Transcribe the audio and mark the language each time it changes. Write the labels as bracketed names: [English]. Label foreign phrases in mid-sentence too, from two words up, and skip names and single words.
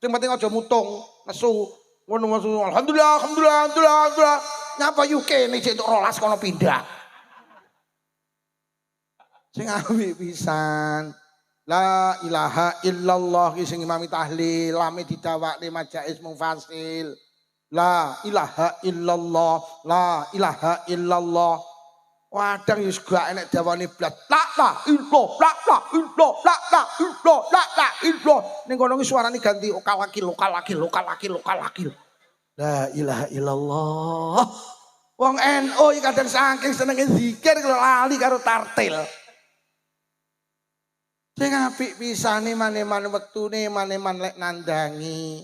[Javanese] Sing penting aja mutung, nesu. Ngono [Arabic] الحمد لله، الحمد لله، الحمد لله، الحمد لله. [Javanese] Nyapa yo kene cek entuk 12 kono pindah. Sing apik pisan. [Arabic] لا إله إلا الله [Javanese] ki sing imami tahlil, lame didawakne majais mufasil. [Arabic] لا إله إلا الله، لا إله إلا الله. [Javanese] Wadang wis gak enek dawane blas. [Arabic] لا إلا الله، لا إلا الله، لا إلا الله، لا إلا الله. [Javanese] Ning kono ki suarane ganti lokal wakil. [Arabic] لا إله إلا الله. [Javanese] Wong NU iki kadang saking senenge zikir kalau lali karo tartil. Sing apik pisane mane-mane wektune, mane-mane lek nandangi.